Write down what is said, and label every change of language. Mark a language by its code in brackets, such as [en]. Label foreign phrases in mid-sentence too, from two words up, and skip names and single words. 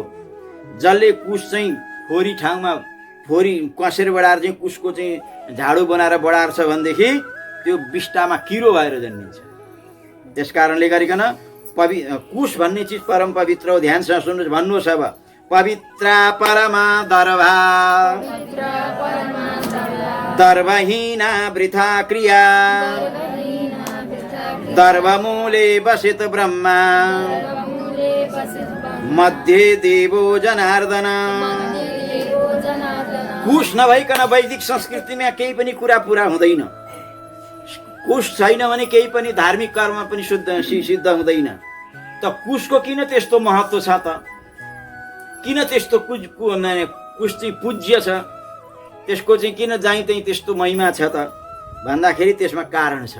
[ne] जसले कुश चाहिँ फोरी ठाउँमा फोरी कसेर बढाएर चाहिँ कुशको चाहिँ झाडु बनाएर बढार्छ भनेदेखि त्यो बिस्टामा किरो भएर जन्मिन्छ। त्यस कारणले गरिकन कुश भन्ने चिज परम पवित्र हो। ध्यानसँग सुन्नुहोस्, भन्नुहोस् अब। [sa] पवित्रा परमा दर्भा दर्भहीना वृथा क्रिया दर्भमूले बसित ब्रह्मा मध्ये देवो जनार्दन। [ne] कुश नभइकन वैदिक संस्कृतिमा केही पनि कुरा पुरा हुँदैन। कुश छैन भने केही पनि धार्मिक कर्म पनि सिद्ध हुँदैन। त कुशको किन त्यस्तो महत्त्व छ त? किन त्यस्तो कुश चाहिँ पूज्य छ? त्यसको चाहिँ किन जहीँ तहीँ त्यस्तो महिमा छ त भन्दाखेरि त्यसमा कारण छ।